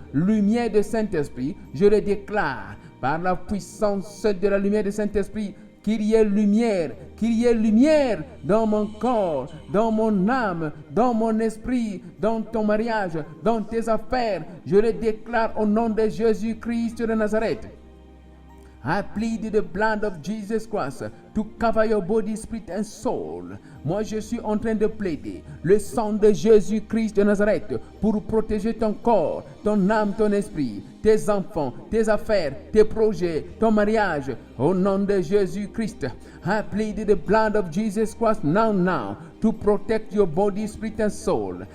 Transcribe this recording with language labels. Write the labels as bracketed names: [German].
[French] Lumière du Saint-Esprit, je le déclare, par la puissance de la lumière du Saint-Esprit, qu'il y ait lumière, qu'il y ait lumière dans mon corps, dans mon âme, dans mon esprit, dans ton mariage, dans tes affaires. Je le déclare au nom de Jésus-Christ de Nazareth. [English] I plead the blood of Jesus Christ to cover your body, spirit and soul. [French] Moi, je suis en train de plaider le sang de Jésus-Christ de Nazareth pour protéger ton corps, ton âme, ton esprit, tes enfants, tes affaires, tes projets, ton mariage. Au nom de Jésus-Christ, [English] I plead the blood of Jesus Christ now to protect your body, spirit and soul.